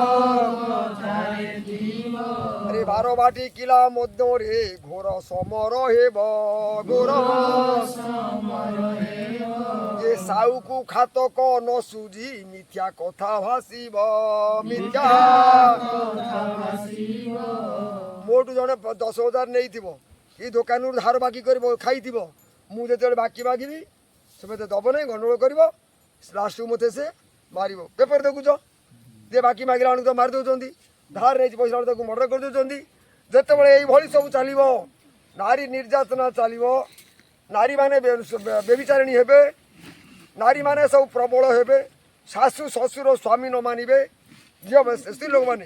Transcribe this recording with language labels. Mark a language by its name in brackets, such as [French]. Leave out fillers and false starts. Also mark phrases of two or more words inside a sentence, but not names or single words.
[Odia] ଆରେ ବାରବାଟି କିଲା ମଧ୍ୟରେ ଘୋର ସମର ହେବ ଘୋର ଯେ ସାଉକୁ ଖାତକ ନ ସୁଝି ମିଥ୍ୟା କଥା ଭାଷିବ ମିଥ୍ୟା ମୋଠୁ ଜଣେ 10,000 ନେଇଥିବ କି ଦୋକାନରୁ ଧାର ବାକି କରିବ ଖାଇଥିବ ମୁଁ ଯେତେବେଳେ ବାକି ମାଗିବି ସେ ମୋତେ ଦେବ ନାହିଁ ଗଣ୍ଡଗୋଳ କରିବ ଲାଷ୍ଟକୁ ମୋତେ ସେ ମାରିବ ପେପର ଦେଖୁଛ ଯେ ବାକି ମାଗିଲା ବେଳକୁ ତ ମାରି ଦେଉଛନ୍ତି ଧାର ନେଇଛି ପଇସା ବେଳକୁ ତାକୁ ମର୍ଡର କରିଦେଉଛନ୍ତି ଯେତେବେଳେ ଏଇଭଳି ସବୁ ଚାଲିବ ନାରୀ ନିର୍ଯାତନା ଚାଲିବ ନାରୀମାନେ ବ୍ୟଭିଚାରିଣୀ ହେବେ ନାରୀମାନେ ସବୁ ପ୍ରବଳ ହେବେ ଶାଶୁ ଶ୍ୱଶୁର ସ୍ୱାମୀ ନ ମାନିବେ ଝିଅ ସ୍ତ୍ରୀ ଲୋକମାନେ